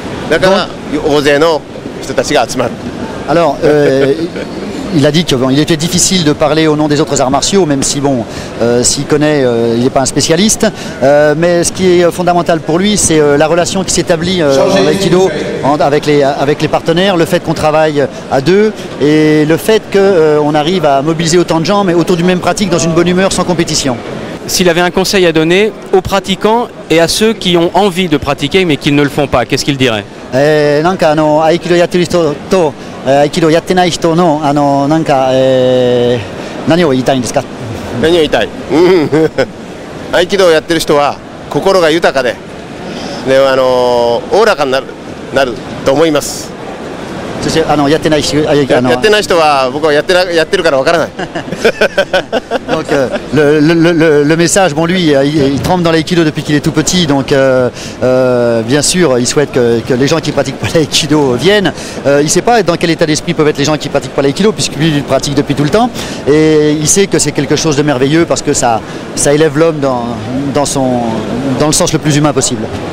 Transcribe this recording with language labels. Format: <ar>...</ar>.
<ja>だから大勢の人たちが集まる。</ja> <fr>Alors, il a dit qu'il était difficile de parler au nom des autres arts martiaux, même si, bon, s'il connaît, il n'est pas un spécialiste. Mais ce qui est fondamental pour lui, c'est la relation qui s'établit en Aikido avec les partenaires, le fait qu'on travaille à deux et le fait qu'on arrive à mobiliser autant de gens, mais autour d'une même pratique, dans une bonne humeur, sans compétition. S'il avait un conseil à donner aux pratiquants et à ceux qui ont envie de pratiquer mais qui ne le font pas, qu'est-ce qu'il dirait?</fr> <ja>なんか合気道やってる人と合気道やってない人のなんか何を言いたいんですか？何を言いたい？合気道をやってる人は心が豊かで、おおらかになると思います。そしてやってない人は僕はやってるからわからない。</ja> <fr>Donc le message, bon lui, il trempe dans l'aïkido depuis qu'il est tout petit, donc bien sûr, il souhaite que les gens qui pratiquent pas l'aïkido viennent. Il ne sait pas dans quel état d'esprit peuvent être les gens qui pratiquent pas l'aïkido, puisque lui il pratique depuis tout le temps, et il sait que c'est quelque chose de merveilleux parce que ça élève l'homme dans le sens le plus humain possible.</fr>